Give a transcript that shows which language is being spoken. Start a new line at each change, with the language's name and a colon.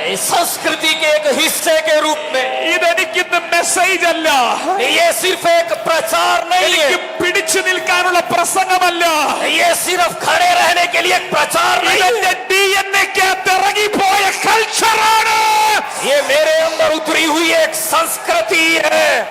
Hindi: संस्कृति के एक हिस्से के रूप में.
Malayalam: ഇതെനിക്കിന്ന് മെസ്സേജ് അല്ല,
Hindi: ये सिर्फ एक प्रचार नहीं
Malayalam: എനിക്ക്
Hindi: है,
Malayalam: പിടിച്ചു നിൽക്കാനുള്ള പ്രസംഗമല്ല.
Hindi: ये सिर्फ खड़े रहने के लिए एक प्रचार नहीं
Malayalam: ഇതെന്റെ
Hindi: है,
Malayalam: DNA-ക്കകത്ത് ഇറങ്ങിപ്പോയ കൾച്ചറാണ്.
Hindi: ये मेरे अंदर उतरी हुई एक संस्कृति है.